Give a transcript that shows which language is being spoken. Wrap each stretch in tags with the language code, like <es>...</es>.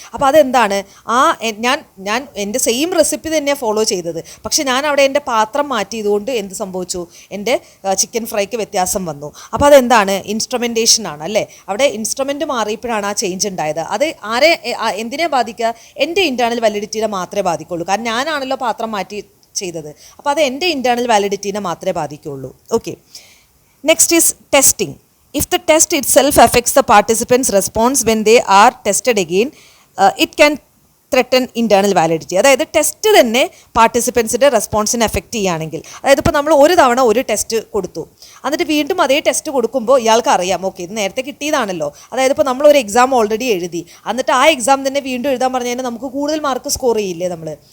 <ml>അപ്പോൾ അതെന്താണ്, ഞാൻ എൻ്റെ സെയിം റെസിപ്പി തന്നെയാണ് ഫോളോ ചെയ്തത്, പക്ഷേ ഞാൻ അവിടെ എൻ്റെ പാത്രം മാറ്റിയതുകൊണ്ട് എന്ത് സംഭവിച്ചു, എൻ്റെ ചിക്കൻ ഫ്രൈക്ക് വ്യത്യാസം വന്നു. അപ്പോൾ അതെന്താണ്, ഇൻസ്ട്രുമെൻറ്റേഷൻ ആണ് അല്ലേ. അവിടെ ഇൻസ്ട്രുമെൻറ്റ് മാറിയപ്പോഴാണ് ആ ചേഞ്ച് ഉണ്ടായത്. അത് എന്തിനെ ബാധിക്കുക, എൻ്റെ ഇൻറ്റേർണൽ വാലിഡിറ്റിനെ മാത്രമേ ബാധിക്കുള്ളൂ. കാരണം ഞാനാണല്ലോ പാത്രം മാറ്റി ചെയ്തത്. അപ്പോൾ അത് എൻ്റെ ഇൻറ്റേർണൽ വാലിഡിറ്റിനെ മാത്രമേ ബാധിക്കുള്ളൂ.</ml> <en>Okay. Next is testing. If the test itself affects the participants' response when they are tested again, it can threaten internal validity.</en> <ml>അതായത് ടെസ്റ്റ് തന്നെ പാർട്ടിസിപ്പൻസിൻ്റെ റെസ്പോൺസിനെ എഫക്റ്റ് ചെയ്യുകയാണെങ്കിൽ, അതായത് ഇപ്പോൾ നമ്മൾ ഒരു തവണ ഒരു ടെസ്റ്റ് കൊടുത്തു, എന്നിട്ട് വീണ്ടും അതേ ടെസ്റ്റ് കൊടുക്കുമ്പോൾ ഇയാൾക്ക് അറിയാം ഓക്കെ ഇത് നേരത്തെ കിട്ടിയതാണല്ലോ. അതായത് ഇപ്പോൾ നമ്മളൊരു എക്സാം ഓൾറെഡി എഴുതി, എന്നിട്ട് ആ എക്സാം തന്നെ വീണ്ടും എഴുതാൻ പറഞ്ഞു കഴിഞ്ഞാൽ നമുക്ക് കൂടുതൽ മാർക്ക് സ്കോർ ചെയ്യില്ലേ നമ്മൾ.</ml>